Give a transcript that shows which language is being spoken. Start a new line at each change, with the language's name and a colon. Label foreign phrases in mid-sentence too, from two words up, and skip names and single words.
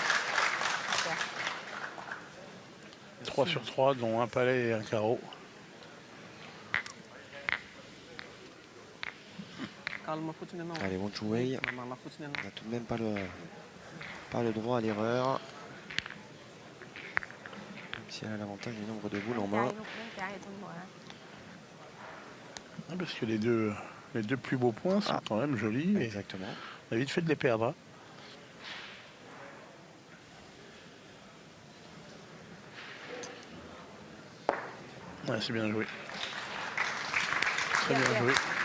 French: 3 sur 3, dont un palais et un carreau. Allez, Wang Chuwei. On n'a tout de même pas le droit à l'erreur. Même si elle a l'avantage du nombre de boules en
Thai: ใจ
French: main.
Thai: ลูกเล่นใจบนหัว
French: Ah, parce que les deux plus beaux points sont quand même jolis. Et Exactement. on a vite fait de les perdre. Hein. Ouais, c'est bien joué. Très bien joué.